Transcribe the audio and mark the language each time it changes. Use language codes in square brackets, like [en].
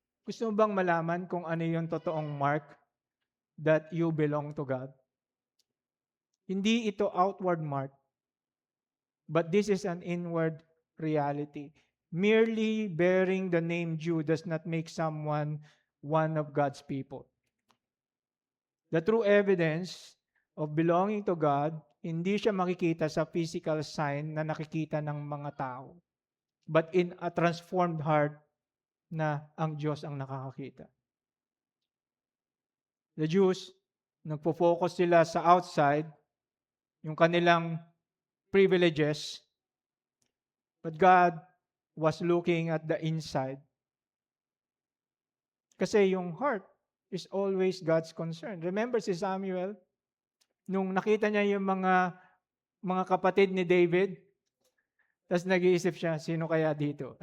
[tl] Gusto mo bang malaman kung ano yung totoong mark [en] that you belong to God? [tl] Hindi ito outward mark, [en] but this is an inward reality. Merely bearing the name Jew does not make someone one of God's people. The true evidence of belonging to God, [tl] hindi siya makikita sa physical sign na nakikita ng mga tao, [en] but in a transformed heart [tl] na ang Diyos ang nakakakita. [en] The Jews, [tl] nagpo-focus sila sa outside, yung kanilang privileges, [en] but God was looking at the inside. [tl] Kasi yung heart [en] is always God's concern. [tl] Remember si Samuel, nung nakita niya yung mga kapatid ni David, tapos nag-iisip siya, sino kaya dito?